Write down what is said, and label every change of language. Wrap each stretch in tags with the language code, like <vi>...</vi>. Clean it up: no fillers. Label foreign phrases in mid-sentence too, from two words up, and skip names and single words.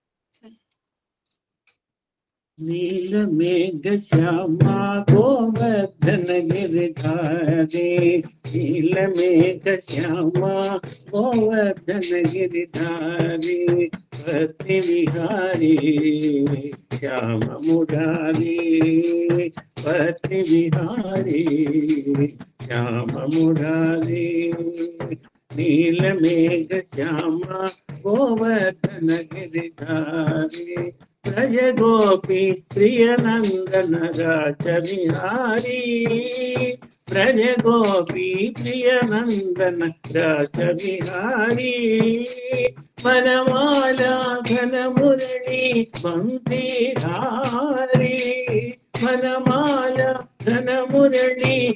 <sa>నీలమేఘ శ్యామా గోవర్ధన గిరిధారి నీలమేఘ శ్యామా గోవర్ధన గిరిధారి పతి విహారీ శ్యామ మురారి పతి విహారీ శ్యామ మురారి నీలమేఘ శ్యామా గోవర్ధన గిరిధారి</sa> <hi>ब्रज गोपी प्रिय नंदन राज बिहारी ब्रज गोपी प्रिय नंदन राज बिहारी मनमाला घन मुरली बंसीधारी मनमाला घन मुरली</hi>